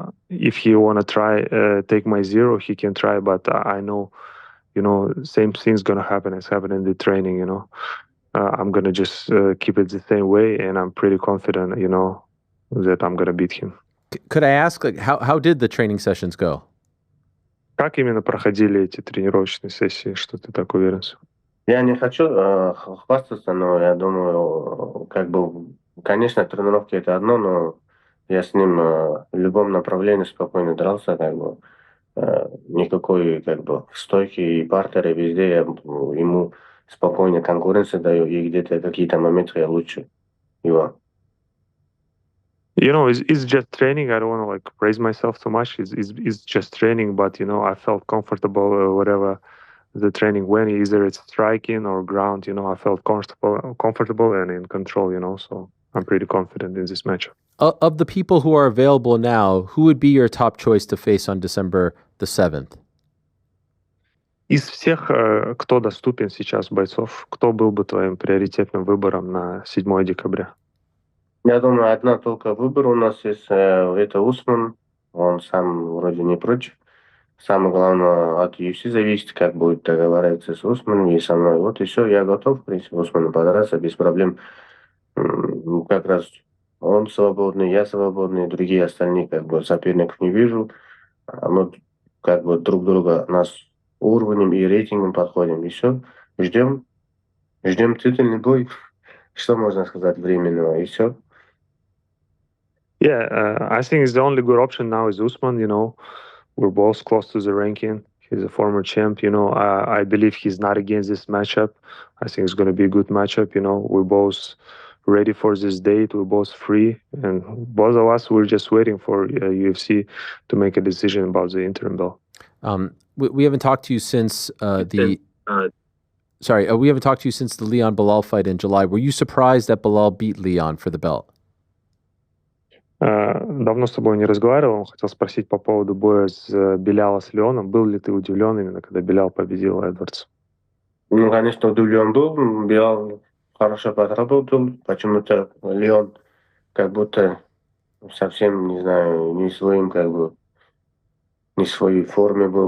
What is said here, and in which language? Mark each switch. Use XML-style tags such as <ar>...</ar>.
<en>If he wanna try take my zero, he can try. But I know, same thing's gonna happen as happened in the training. I'm gonna just keep it the same way, and I'm pretty confident. That I'm gonna beat him. Could I ask, how did the training sessions go?</en> <ru>Как именно проходили эти тренировочные сессии, что ты так уверен? Я не хочу хвастаться, но я думаю, конечно, тренировки это одно, но я с ним в любом направлении спокойно дрался, никакой стойки и партеры везде я ему спокойно конкуренцию даю, и где-то какие-то моменты я лучше его. It's just training. I don't want to praise myself too much. It's just training, but I felt comfortable whatever the training went. Either it's striking or ground. I felt comfortable and in control. So I'm pretty confident in this match. Of the people who are available now, who would be your top choice to face on December the 7th? Из всех, кто доступен сейчас бойцов, кто был бы твоим приоритетным выбором на 7 декабря? Я думаю, одна только выбор у нас есть, это Усман. Он сам вроде не против. Самое главное, от UFC зависит, как будет договариваться с Усманом и со мной. Вот и все, я готов, в принципе, Усману подраться без проблем. Как раз он свободный, я свободный, другие остальные соперников не вижу. Мы друг друга нас уровнем и рейтингом подходим. И все, ждем титульный бой. Что можно сказать временного, и все.</ru> <en>Yeah, I think it's the only good option now is Usman. We're both close to the ranking. He's a former champ. I believe he's not against this matchup. I think it's going to be a good matchup. We're both ready for this date. We're both free, and both of us we're just waiting for UFC to make a decision about the interim belt. We haven't talked to you since we haven't talked to you since the Leon Belal fight in July. Were you surprised that Belal beat Leon for the belt?</en> <ru>Давно с тобой не разговаривал. Хотел спросить по поводу боя Беляла с Леоном. Был ли ты удивлен именно, когда Белял победил Эдвардс? Ну, конечно, удивлен был. Белал хорошо подработал. Почему-то Леон как будто совсем, не знаю, не в своей форме был.</ru>